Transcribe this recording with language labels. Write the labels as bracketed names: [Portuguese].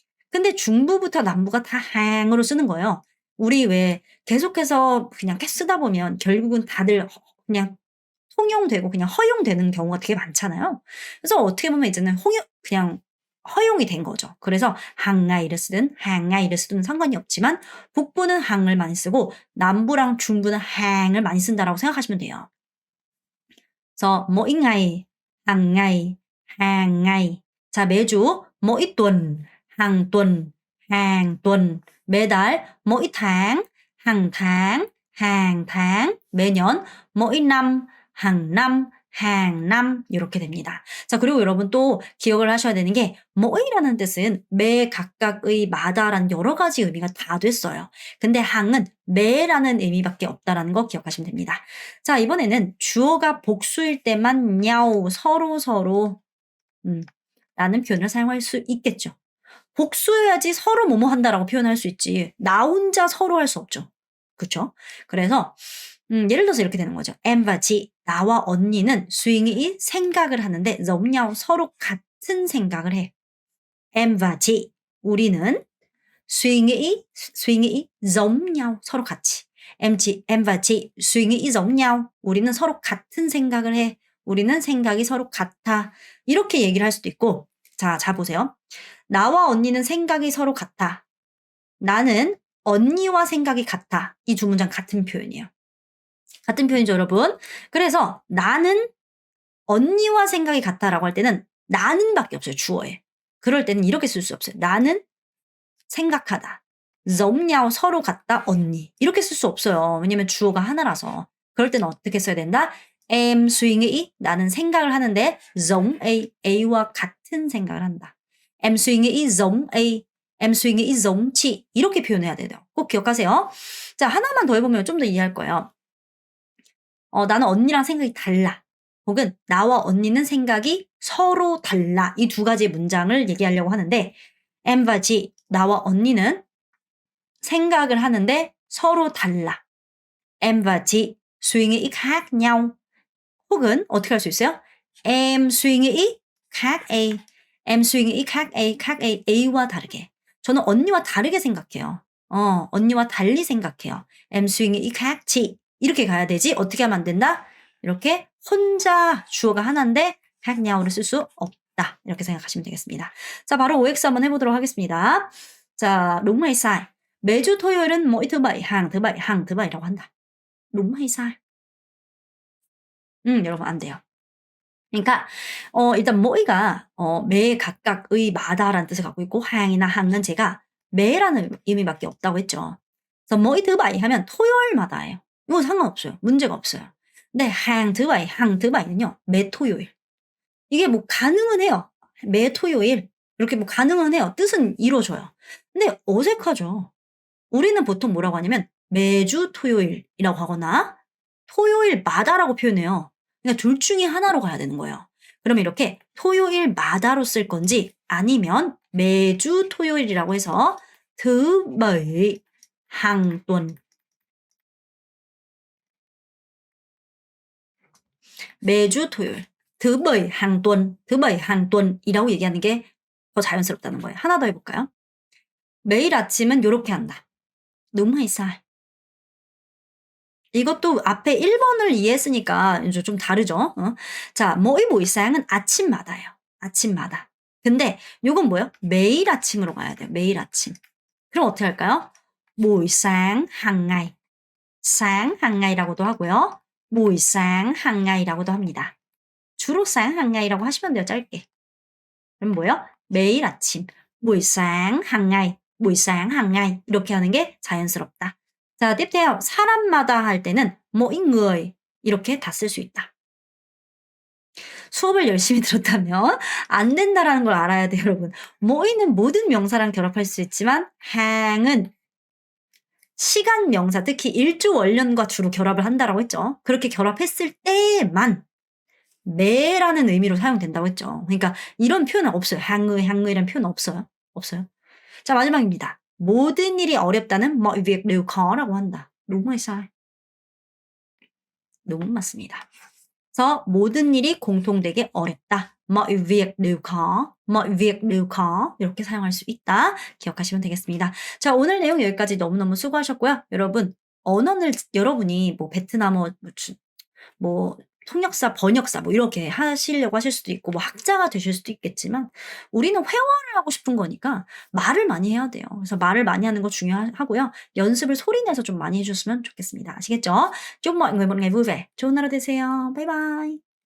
[Korean] 근데 중부부터 남부가 다 항으로 쓰는 거예요. 우리 왜 계속해서 그냥 쓰다 보면 결국은 다들 그냥 통용되고 그냥 허용되는 경우가 되게 많잖아요. 그래서 어떻게 보면 이제는 그냥 허용이 된 거죠. 그래서 항아이를 쓰든 항아이를 쓰든 상관이 없지만 북부는 항을 많이 쓰고 남부랑 중부는 항을 많이 쓴다라고 생각하시면 돼요. 그래서 [Vietnamese] mỗi ngày, hàng ngày, hàng ngày. 자, 매주 mỗi tuần, hàng tuần, hàng tuần. 매달 mỗi tháng, hàng tháng, hàng tháng. [Korean] 매년 [Vietnamese] mỗi năm, hàng năm, hàng năm [Korean] 이렇게 됩니다. 자, 그리고 여러분 또 기억을 하셔야 되는 게 mỗi 라는 뜻은 매 각각의 마다라는 여러 가지 의미가 다 됐어요. 근데 항은 매라는 의미밖에 없다라는 거 기억하시면 됩니다. 자, 이번에는 주어가 복수일 때만 냐오 서로 라는 표현을 사용할 수 있겠죠. 복수해야지 서로 뭐뭐 한다라고 표현할 수 있지. 나 혼자 서로 할 수 없죠. 그쵸? 그래서 예를 들어서 이렇게 되는 거죠. M과 G, 나와 언니는 suy 생각을 하는데 [Vietnamese] giống nhau [Korean] 서로 같은 생각을 해. M과 G, 우리는 [Vietnamese] suy nghĩ giống nhau [Korean] 서로 같이. M과 G [Vietnamese] suy nghĩ giống nhau [Korean] 우리는 서로 같은 생각을 해. 우리는 생각이 서로 같아. 이렇게 얘기를 할 수도 있고 자 보세요. 나와 언니는 생각이 서로 같아. 나는 언니와 생각이 같아. 이 두 문장 같은 표현이에요. 같은 표현이죠, 여러분. 그래서 나는 언니와 생각이 같다라고 할 때는 나는밖에 없어요, 주어에. 그럴 때는 이렇게 쓸 수 없어요. 나는 생각하다. [Vietnamese] giống nhau [Korean] 서로 같다, 언니. 이렇게 쓸 수 없어요. 왜냐면 주어가 하나라서. 그럴 때는 어떻게 써야 된다? [Vietnamese] Em suy nghĩ, [Korean] 나는 생각을 하는데 [Vietnamese] giống A, [Korean] A와 같은 생각을 한다. [Vietnamese] Em suy nghĩ giống A, em suy nghĩ giống chị. [Korean] 이렇게 표현해야 돼요. 꼭 기억하세요. 자, 하나만 더 해보면 좀 더 이해할 거예요. 나는 언니랑 생각이 달라. 혹은 나와 언니는 생각이 서로 달라. 이 두 가지 문장을 얘기하려고 하는데 M과 G, 나와 언니는 생각을 하는데 서로 달라. [Vietnamese] M과 G suy nghĩ khác nhau. [Korean] 혹은 어떻게 할 수 있어요? [Vietnamese] Em suy nghĩ khác A. Em suy nghĩ khác A, khác A, [Korean] A와 다르게. 저는 언니와 다르게 생각해요. 언니와 달리 생각해요. [Vietnamese] Em suy nghĩ khác chị. [Korean] 이렇게 가야 되지. 어떻게 하면 안 된다? 이렇게 혼자 주어가 하나인데 [Vietnamese] khác nhau [Korean] 를 쓸 수 없다. 이렇게 생각하시면 되겠습니다. 자, 바로 OX 한번 해보도록 하겠습니다. [Vietnamese] 자, đúng hay sai? [Korean] 매주 토요일은 [Vietnamese] mỗi thứ bảy, hàng thứ bảy, hàng thứ bảy [Korean] 라고 한다. [Vietnamese] đúng hay sai? [Korean] 여러분 안 돼요. 그러니까 일단 mỗi 가 매 각각의 마다라는 뜻을 갖고 있고 항이나 항은 제가 매라는 의미밖에 없다고 했죠. 그래서 [Vietnamese] mỗi thứ bảy [Korean] 하면 토요일마다예요. 이거 상관없어요. 문제가 없어요. [Vietnamese] 근데 hàng thứ bảy, hàng thứ bảy 는요. [Korean] 매 토요일. 이게 뭐 가능은 해요. 매 토요일 이렇게 뭐 가능은 해요. 뜻은 이루어져요. 근데 어색하죠. 우리는 보통 뭐라고 하냐면 매주 토요일이라고 하거나 토요일마다라고 표현해요. 그러니까 둘 중에 하나로 가야 되는 거예요. 그러면 이렇게 토요일마다로 쓸 건지 아니면 매주 토요일이라고 해서 [Vietnamese] thứ bảy hàng tuần. [Korean] 매주 토요일. [Vietnamese] thứ bảy hàng tuần. thứ bảy hàng tuần [Korean] 이라고 얘기하는 게 더 자연스럽다는 거예요. 하나 더 해볼까요? 매일 아침은 요렇게 한다. [Vietnamese] đúng hay sai? [Korean] 이것도 앞에 1번을 이해했으니까 이제 좀 다르죠. 자, [Vietnamese] mỗi buổi sáng [Korean] 은 아침마다예요. 아침마다. 근데 요건 뭐예요? 매일 아침으로 가야 돼요. 매일 아침. 그럼 어떻게 할까요? [Vietnamese] buổi sáng hàng ngày. sáng hàng ngày [Korean] 라고도 하고요. [Vietnamese] buổi sáng hàng ngày [Korean] 라고도 합니다. 주로 [Vietnamese] sáng hàng ngày [Korean] 라고 하시면 돼요. 짧게. 그럼 뭐예요? 매일 아침. [Vietnamese] buổi sáng hàng ngày. buổi sáng hàng ngày. [Korean] 이렇게 하는 게 자연스럽다. 자, [Vietnamese] tiếp theo [Korean] 사람마다 할 때는 [Vietnamese] mỗi người [Korean] 이렇게 다 쓸 수 있다. 수업을 열심히 들었다면 안 된다라는 걸 알아야 돼요, 여러분. mỗi 는 모든 명사랑 결합할 수 있지만 hàng 은 시간 명사, 특히 일주 월년과 주로 결합을 한다라고 했죠. 그렇게 결합했을 때만 매라는 의미로 사용된다고 했죠. 그러니까 이런 표현은 없어요. [Vietnamese] hàng người [Korean] 이라는 표현은 없어요. 없어요. 자, 마지막입니다. 모든 일이 어렵다는 [Vietnamese] mọi việc đều khó [Korean] 라고 한다. [Vietnamese] đúng hay sai? đúng [Korean] 맞습니다. 그래서 모든 일이 공통되게 어렵다. [Vietnamese] mọi việc đều khó, mọi việc đều khó [Korean] 이렇게 사용할 수 있다. 기억하시면 되겠습니다. 자, 오늘 내용 여기까지 너무너무 수고하셨고요. 여러분, 언어를 여러분이 뭐 베트남어, 뭐 통역사, 번역사 뭐 이렇게 하시려고 하실 수도 있고 뭐 학자가 되실 수도 있겠지만 우리는 회화를 하고 싶은 거니까 말을 많이 해야 돼요. 그래서 말을 많이 하는 거 중요하고요. 연습을 소리 내서 좀 많이 해주셨으면 좋겠습니다. 아시겠죠? [Vietnamese] chúc mọi người một ngày vui vẻ. [Korean] 좋은 하루 되세요. 바이바이.